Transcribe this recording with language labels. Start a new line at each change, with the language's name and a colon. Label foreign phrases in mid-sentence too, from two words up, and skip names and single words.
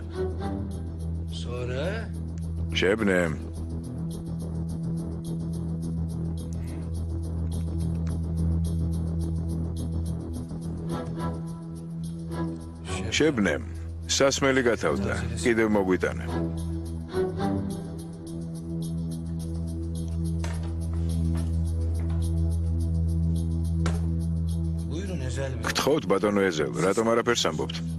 Turkish: Sonra
Georgian: შებნემ. შებნემ. სასმელი გათავდა. კიდევ მოგვიტანე.
Turkish: buyurun özel bir.
Georgian: გთხოვთ ბატონო ეზელ, რატომ არაფერს ამბობთ?